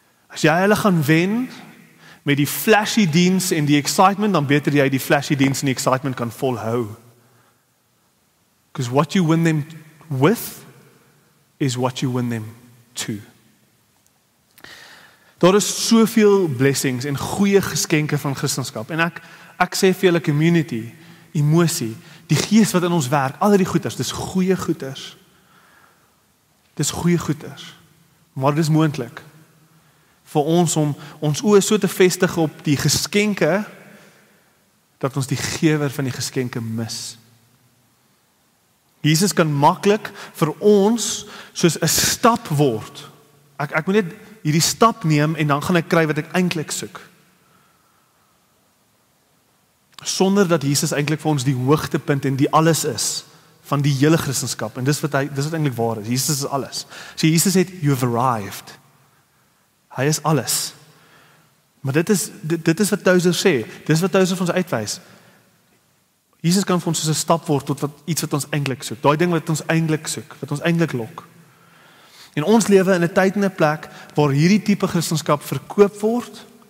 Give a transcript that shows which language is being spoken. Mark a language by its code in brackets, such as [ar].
[af] As jy hulle gaan wen met die flashy diens en die excitement, dan beter jy die flashy diens en die excitement kan volhou. [en] Because what you win them with is what you win them to. [af] Daar is soveel blessings en goeie geskenke van Christendom. En ek sê vir julle community, emosie, die gees wat in ons werk, al die goeders, dis goeie goeders. Dis goeie goeders. Maar dis moontlik vir ons om ons oë so te vestig op die geskenke dat ons die gewer van die geskenke mis. Jesus kan maklik vir ons soos 'n stap word. Ek moet net hierdie stap neem en dan gaan ek kry wat ek eintlik soek. Sonder dat Jesus eintlik vir ons die hoogtepunt en die alles is van die hele Christendom. En dis wat eintlik waar is. Jesus is alles. So Jesus het, [en] you've arrived. [af] Hy is alles. Maar dit is wat Tozer sê. Dit is wat Tozer vir ons uitwys. Jesus kan vir ons soos 'n stap word tot iets wat ons eintlik soek. Daai ding wat ons eintlik soek, wat ons eintlik lok. En ons lewe in 'n tyd en 'n plek waar hierdie tipe Christendom verkoop word.